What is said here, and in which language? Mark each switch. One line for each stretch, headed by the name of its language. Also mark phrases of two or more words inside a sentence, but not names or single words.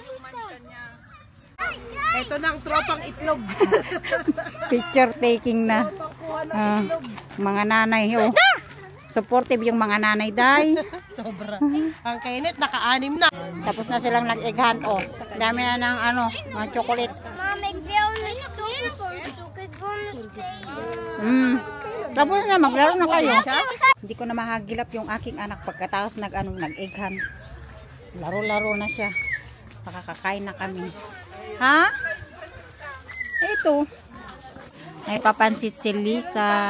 Filipino: Ito na ang tropang itlog. Picture taking na. Mga nanay, oh. Supportive yung mga nanay, day. Sobra. Ang Kenneth, naka-anim na. Tapos na silang nag-egg hunt, oh. Dami na ng mga chocolate.
Dutch: Mama, ik wil een stoel zoeken. Ik wil een spelen.
Filipino: Tapos na, maglaro na kayo. Hindi ko na mahagilap yung aking anak pagkatapos nag-egg hunt. Laro-laro na siya. Pakakakain na kami. Ha? Ito. May papansit si Lisa.